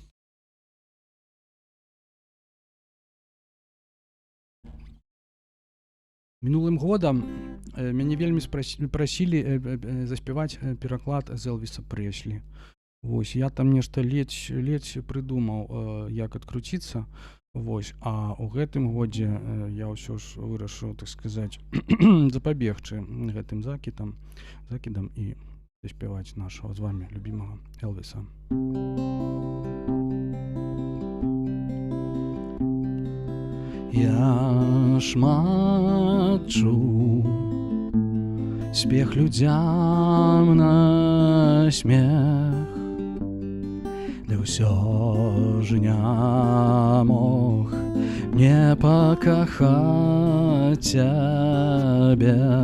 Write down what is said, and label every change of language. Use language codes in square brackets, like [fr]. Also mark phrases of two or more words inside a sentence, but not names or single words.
[be] Мінулым годам мяне вельмі прасілі заспяваць пераклад з Элвіса Прэслі. Вось, я там нешта ледзь прыдумаў, як адкруціцца. Вось, а ў гэтым годзе я ўсё ж вырашыў, так сказаць, запабегчы гэтым закідам і заспяваць [uk] нашого з вами любимого Элвіса. [be] Я шмат чуў смех людзям на смех, ды ўсё ж не мог не пакахаць цябе.